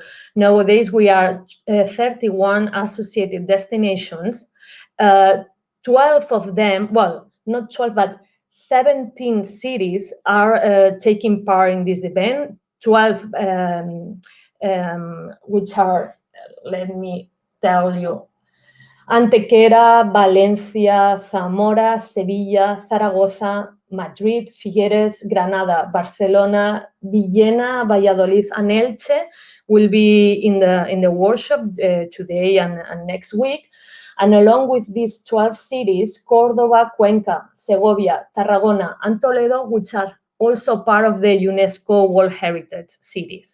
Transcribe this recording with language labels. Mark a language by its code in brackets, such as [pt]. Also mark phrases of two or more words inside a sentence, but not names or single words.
[en] Nowadays, we are 31 associated destinations. 12 of them, well, not 12, but 17 cities are taking part in this event. 12, which are, let me tell you, Antequera, Valencia, Zamora, Sevilla, Zaragoza, Madrid, Figueres, Granada, Barcelona, Villena, Valladolid, and Elche will be in the workshop today and next week. And along with these 12 cities, Córdoba, Cuenca, Segovia, Tarragona, and Toledo, which are also part of the UNESCO World Heritage Cities.